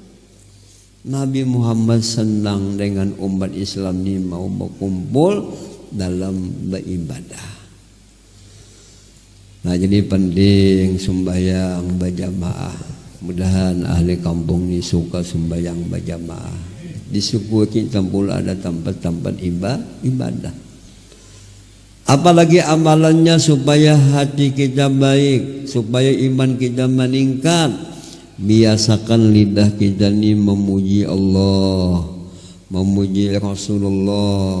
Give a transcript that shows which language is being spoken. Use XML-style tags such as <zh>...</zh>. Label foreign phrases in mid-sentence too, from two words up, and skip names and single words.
<id>Nabi Muhammad senang dengan umat Islam ini mau berkumpul dalam beribadah. Nah jadi penting sembahyang berjamaah. Mudahan ahli kampung ini suka sembahyang berjamaah. Di suku kita pula ada tempat-tempat ibadah. Apalagi amalannya supaya hati kita baik, supaya iman kita meningkat. Biasakan lidah kita ini memuji Allah, memuji Rasulullah.</id>